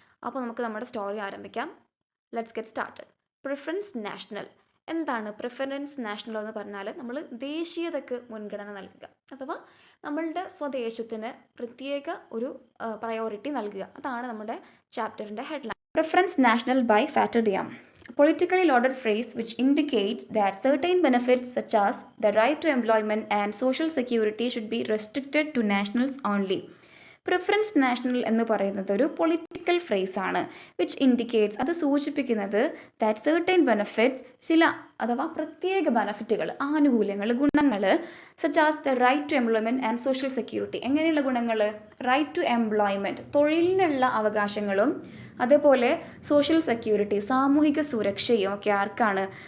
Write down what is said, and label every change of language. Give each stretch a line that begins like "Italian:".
Malayalam: അപ്പോൾ നമുക്ക് നമ്മുടെ സ്റ്റോറി ആരംഭിക്കാം.
English: Let's get started.
Malayalam: Preference national. എന്താണ് പ്രിഫറൻസ് നാഷണൽ എന്ന് പറഞ്ഞാൽ? നമ്മൾ ദേശീയതയ്ക്ക് മുൻഗണന നൽകുക, അഥവാ നമ്മളുടെ സ്വദേശത്തിന് പ്രത്യേക ഒരു പ്രയോറിറ്റി നൽകുക. അതാണ് നമ്മുടെ ചാപ്റ്ററിൻ്റെ headline. Preference national by Fatu ഡെയം.
English: A politically loaded phrase which indicates that certain benefits such as the right to employment and social security should be restricted to nationals only.
Malayalam: Preference national എന്ന് പറയുന്നത് ഒരു political phrase ആണ്.
English: which indicates,
Malayalam: അത് സൂചിപ്പിക്കുന്നത്
English: that certain benefits,
Malayalam: ചില അഥവാ പ്രത്യേക ബെനഫിറ്റുകൾ, ആനുകൂല്യങ്ങൾ, ഗുണങ്ങൾ,
English: Such as the right to employment and social security.
Malayalam: എങ്ങനെയുള്ള ഗുണങ്ങൾ? റൈറ്റ് ടു എംപ്ലോയ്മെൻറ്റ്, തൊഴിലിനുള്ള അവകാശങ്ങളും, അതേപോലെ സോഷ്യൽ സെക്യൂരിറ്റി, സാമൂഹിക സുരക്ഷയും ഒക്കെ ആർക്കാണ്?